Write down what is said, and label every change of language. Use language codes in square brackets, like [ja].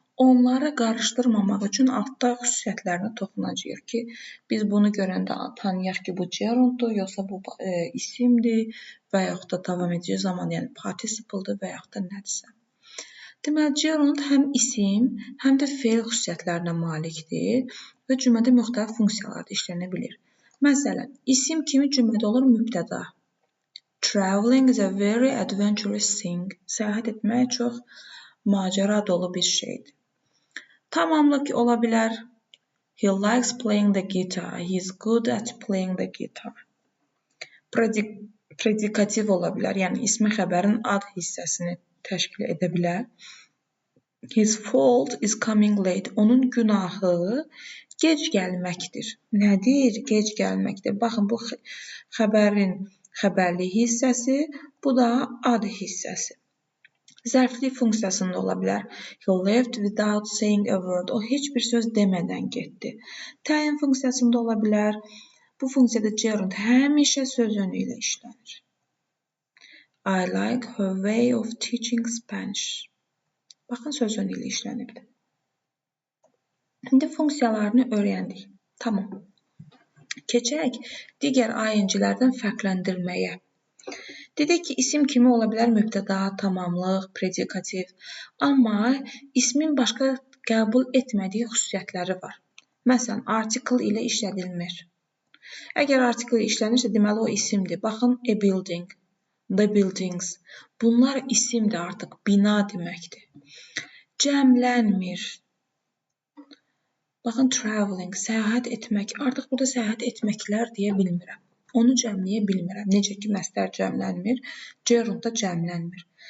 [az] Onları qarışdırmamaq üçün altda xüsusiyyətlərinə toxunacağıq ki, biz bunu görəndə tanıyaq ki, bu gerunddur, yoxsa bu isimdir və yaxud da davam edici zaman, yəni participle'dır və yaxud da nədirsə. Deməli, gerund həm isim, həm də feil xüsusiyyətlərinə malikdir və cümlədə müxtəlif funksiyalarda işlənə bilir. Məsələn, isim kimi cümlədə olur mübtəda. [en] Traveling is a very adventurous thing. [az] Səyahət etmək çox macəra dolu bir şeydir. Tamamlıq ola bilər. [en] He likes playing the guitar. He is good at playing the guitar. [az] Predikativ ola bilər. Yəni, ismi xəbərin ad hissəsini təşkil edə bilər. [en] His fault is coming late. [az] Onun günahı gec gəlməkdir. Nədir? Gec gəlməkdir. Baxın, bu xəbərin xəbərli hissəsi, bu da ad hissəsi. Zərflik funksiyasında ola bilər. [en] He left without saying a word. [az] O heç bir söz demədən getdi. Təyin funksiyasında ola bilər. Bu funksiyada gerund həmişə söz önü ilə işlənir. [en] I like her way of teaching Spanish. [az] Baxın, söz önü ilə işlənibdir. İndi funksiyalarını öyrəndik. Tamam. Keçək digər ing-lərdən fərqləndirməyə. Dedik ki, isim kimi ola bilər mübtəda, tamamlıq, predikativ. Amma ismin başqa qəbul etmədiyi xüsusiyyətləri var. Məsələn, article ilə işlədilmir. Əgər article ilə işlənirsə, deməli o isimdir. Baxın, a building, the buildings. Bunlar isimdir artıq, bina deməkdir. Cəmlənmir. Baxın, traveling, səyahət etmək. Artıq burada səyahət etməklər deyə bilmirəm. Onu cəmləyə bilmirəm. Necə ki, məstər cəmlənmir, gerund da cəmlənmir.